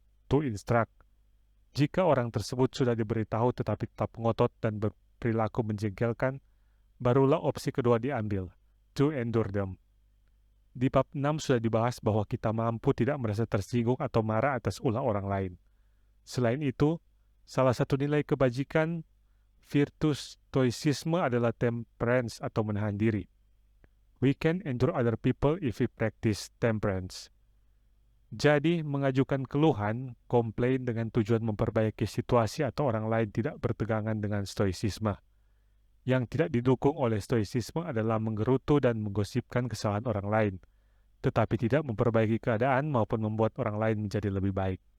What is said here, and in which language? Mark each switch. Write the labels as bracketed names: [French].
[English] To instruct. [Indonesian] Jika orang tersebut sudah diberitahu tetapi tetap ngotot dan berperilaku menjengkelkan, barulah opsi kedua diambil, [English] to endure them. [Indonesian] Di bab 6 sudah dibahas bahwa kita mampu tidak merasa tersinggung atau marah atas ulah orang lain. Selain itu, salah satu nilai kebajikan virtus stoicisme adalah temperance atau menahan diri. [English] We can endure other people if we practice temperance. [Indonesian] Jadi, mengajukan keluhan, komplain dengan tujuan memperbaiki situasi atau orang lain tidak bertegangan dengan stoicisme. Yang tidak didukung oleh stoicisme adalah menggerutu dan menggosipkan kesalahan orang lain, tetapi tidak memperbaiki keadaan maupun membuat orang lain menjadi lebih baik.